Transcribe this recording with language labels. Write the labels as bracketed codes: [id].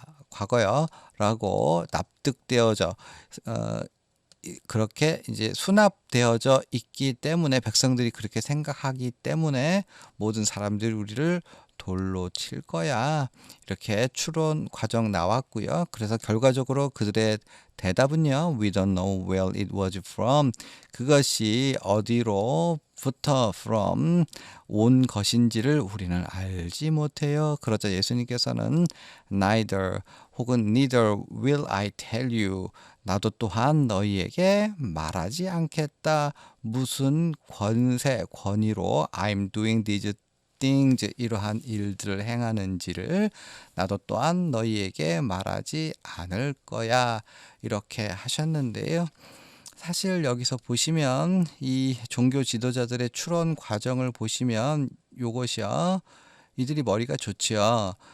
[ko] 과거여라고 납득되어져 그렇게 이제 수납되어져 있기 때문에 백성들이 그렇게 생각하기 때문에 모든 사람들이 우리를 돌로 칠 거야. 이렇게 추론 과정 나왔고요. 그래서 결과적으로 그들의 대답은요. [en] We don't know where it was from. [ko] 그것이 어디로부터 from 온 것인지를 우리는 알지 못해요. 그러자 예수님께서는 neither 혹은 [en] neither will I tell you. [ko] 나도 또한 너희에게 말하지 않겠다. 무슨 권위로 [en] I'm doing these things [ko] 이러한 일들을 행하는지를 나도 또한 너희에게 말하지 않을 거야. 이렇게 하셨는데요. 사실 여기서 보시면 이 종교 지도자들의 추론 과정을 보시면 요것이요. 이들이 머리가 좋지요.